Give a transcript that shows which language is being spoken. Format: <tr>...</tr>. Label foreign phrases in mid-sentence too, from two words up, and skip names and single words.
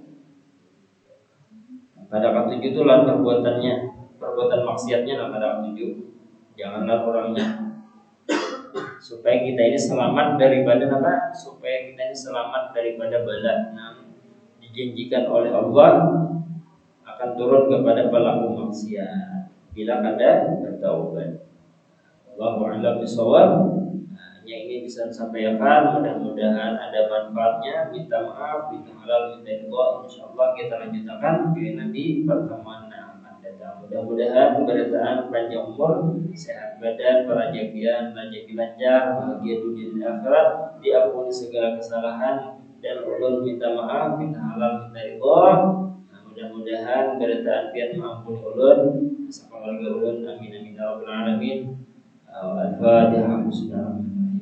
<bjn>Kada ketujuh itu lawan perbuatannya, perbuatan maksiatnya kada ketujuh, janganlah kurangnya. Supaya kita ini selamat daripada supaya kita ini selamat daripada bala yang dijanjikan oleh Allah akan turun kepada pelaku maksiat bila kada bertaubat.</bjn> <ar>والله أعلم بالصواب.</ar> <id>Yang ini bisa disampaikan, mudah-mudahan ada manfaatnya. Minta maaf, minta halal, minta ridha. Insyaallah kita lanjutkan di pertemuan yang akan datang. Mudah-mudahan keberkahan panjang umur, sehat badan, rezeki lancar, bahagia dunia dan akhirat, diampuni segala kesalahan,</id> <bjn>dan ulun minta maaf, minta halal, minta ridha. Mudah-mudahan keberkahan pian mengampuni ulun, keluarga ulun,</bjn> <ar>آمين آمين يا رب العالمين.</ar> <bjn>Al-Fatihah.</bjn>